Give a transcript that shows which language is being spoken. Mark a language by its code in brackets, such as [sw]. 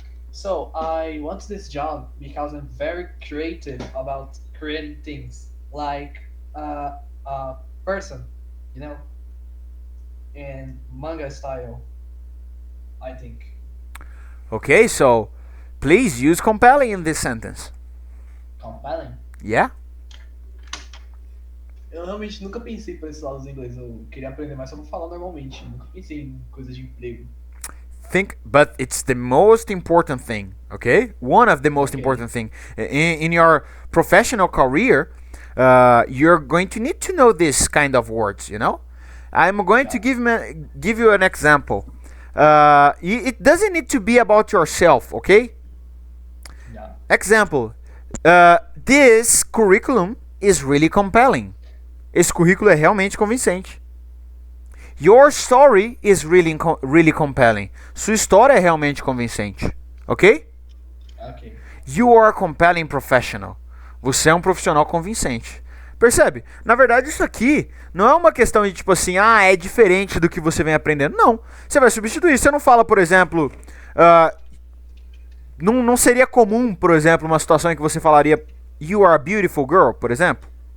[en] So, I want this job because I'm very creative about creating things. Like a person, you know? In manga style, I think. Okay, so please use compelling in this sentence. Compelling? Yeah? [pt] Eu realmente nunca pensei por esse lado do inglês. Eu queria aprender mais sobre falar normalmente. Nunca pensei em coisas de emprego. [en] But it's the most important thing, okay? One of the most Okay. important thing in your professional career. You're going to need to know this kind of words, you know. I'm going to give you an example. It doesn't need to be about yourself, okay? Yeah. Example. This curriculum is really compelling. [pt] Esse currículo é realmente convincente. [en] Your story is really compelling. [pt] Sua história é realmente convincente. [en] Ok? Ok. You are a compelling professional. [pt] Você é um profissional convincente. Percebe? Na verdade, isso aqui não é uma questão de tipo assim, é diferente do que você vem aprendendo. Não. Você vai substituir. Você não fala, por exemplo, não seria comum, por exemplo, uma situação em que você falaria [en] You are a beautiful girl, [pt] por exemplo.